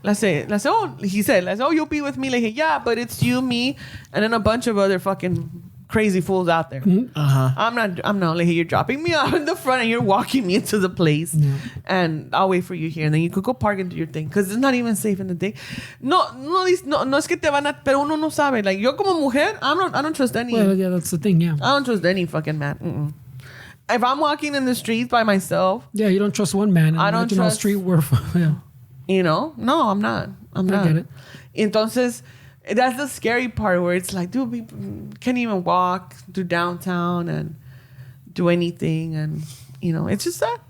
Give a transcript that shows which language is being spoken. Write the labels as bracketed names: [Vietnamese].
[English] Let's say, he said, "Oh, you'll be with me." Like, yeah, but it's you, me, and then a bunch of other fucking crazy fools out there. I'm not like, you're dropping me off in the front and you're walking me into the place, and I'll wait for you here, and then you could go park and do your thing because it's not even safe in the day. [Spanish] No es que te van a, pero uno no sabe. [English] Like, yo como mujer, I don't trust any. Well, yeah, that's the thing. Yeah. I don't trust any fucking man. If I'm walking in the streets by myself, Yeah, you don't trust one man. I don't trust- street worth. Yeah. you know, no, I'm not. I'm not. get it. Entonces, that's the scary part where it's like, dude, people can't even walk through downtown and do anything, and you know, it's just sad.